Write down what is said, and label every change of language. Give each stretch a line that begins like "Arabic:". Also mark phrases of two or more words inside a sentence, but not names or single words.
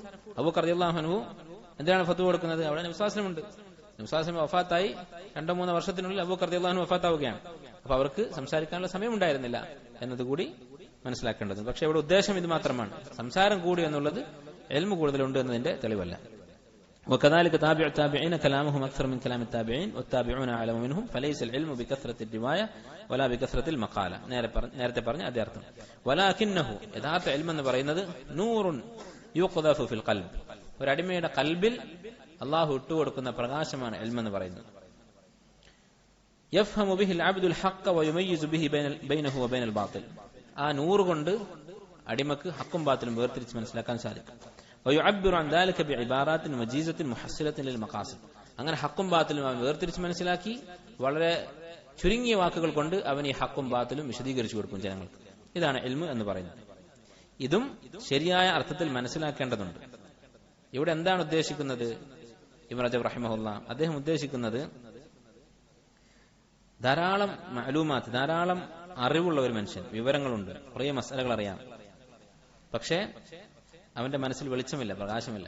Malayalam: അബൂബക്കർ
Arabic: رضي الله عنه
Malayalam: എന്തിനാണ് ഫത്വ കൊടുക്കുന്നത്, അവിടെ നബി
Arabic: صلى الله عليه وسلم
Malayalam: ഉണ്ട്, നബി
Arabic: صلى الله عليه وسلم
Malayalam: വഫാത്തായി 2-3 വർഷത്തിനുള്ളിൽ അബൂബക്കർ
Arabic: رضي الله عنه
Malayalam: വഫാത്താവുകയാണ്. അപ്പൊ അവർക്ക് സംസാരിക്കാനുള്ള സമയം ഉണ്ടായിരുന്നില്ല എന്നതുകൂടി മനസ്സിലാക്കേണ്ടത്. പക്ഷെ ഇവിടെ ഉദ്ദേശം ഇത് മാത്രമാണ്, സംസാരം കൂടി എന്നുള്ളത് ഇൽമു കൂടുതലുണ്ട് എന്നതിന്റെ തെളിവല്ല.
Arabic: وكذلك تابع التابعين كلامهم أكثر من كلام التابعين والتابعون أعلم منهم فليس العلم بكثرة الرواية ولا بكثرة المقالة.
Malayalam: നേരത്തെ പറഞ്ഞ അതേ അർത്ഥം. ولكنه യഥാർത്ഥ ഇൽമ് എന്ന് പറയുന്നത്
Arabic: نور يقذف في القلب,
Malayalam: ഒരു അടിമയുടെ ഖൽബിൽ അല്ലാഹു ഇട്ടുകൊടുക്കുന്ന പ്രകാശമാണ് ഇൽമ് എന്ന് പറയുന്നത്.
Arabic: يفهم به العبد الحق ويميز به بينه وبين الباطل,
Malayalam: ആ നൂറ് കൊണ്ട് അടിമക്ക് ഹക്കും ബാത്തിലും വേർതിരിച്ച് മനസ്സിലാക്കാൻ സാധിക്കും.
Arabic: ويعبر عن ذلك بعبارات وجيزة محصلة للمقاصد,
Malayalam: അങ്ങനെ ഹക്കും ബാത്തിലും അവൻ വേർതിരിച്ച് മനസ്സിലാക്കി വളരെ ചുരുങ്ങിയ വാക്കുകൾ കൊണ്ട് അവൻ ഈ ഹക്കും ബാത്തിലും വിശദീകരിച്ചു കൊടുക്കും ജനങ്ങൾക്ക്. ഇതാണ് ഇൽമ് എന്ന് പറയുന്നത്. ഇതും ശരിയായ അർത്ഥത്തിൽ മനസ്സിലാക്കേണ്ടതുണ്ട്. ഇവിടെ എന്താണ് ഉദ്ദേശിക്കുന്നത്? ഇബ്നു റജബ് റഹിമഹുല്ലാ അദ്ദേഹം ഉദ്ദേശിക്കുന്നത് ധാരാളം മഅലൂമാത്ത്, ധാരാളം അറിവുള്ള ഒരു മനുഷ്യൻ, വിവരങ്ങളുണ്ട്, കുറേ മസലകൾ അറിയാം, പക്ഷേ അവന്റെ മനസ്സിൽ വെളിച്ചമില്ല, പ്രകാശമില്ല.